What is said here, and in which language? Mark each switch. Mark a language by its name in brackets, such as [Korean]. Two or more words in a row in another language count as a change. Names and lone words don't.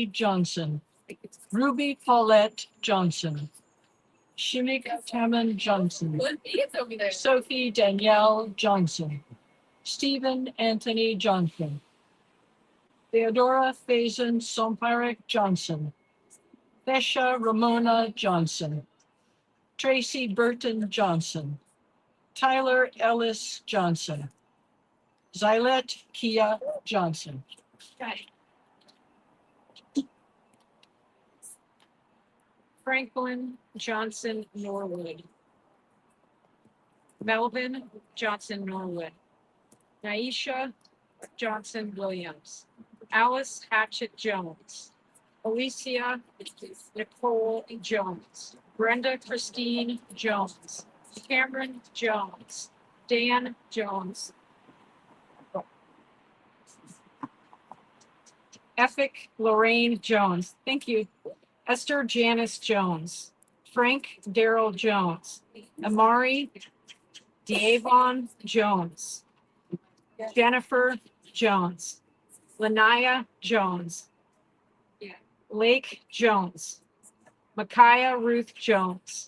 [English] Johnson, Ruby Paulette Johnson, Shimmick Tamman Johnson, Sophie Danielle Johnson, Stephen Anthony Johnson, Theodora Faison Sompirik Johnson, Thesha Ramona Johnson, Tracy Burton Johnson, Tyler Ellis Johnson, Xylette Kia Johnson. Franklin Johnson Norwood. Melvin Johnson Norwood. Naisha Johnson Williams. Alice Hatchett Jones. Alicia Nicole Jones. Brenda Christine Jones. Cameron Jones. Dan Jones. Effick Lorraine Jones. Thank you. Esther Janice Jones. Frank Darrell Jones. Amari Diavon Jones. Jennifer Jones. Lanaya Jones. Lake Jones. Micaiah Ruth Jones.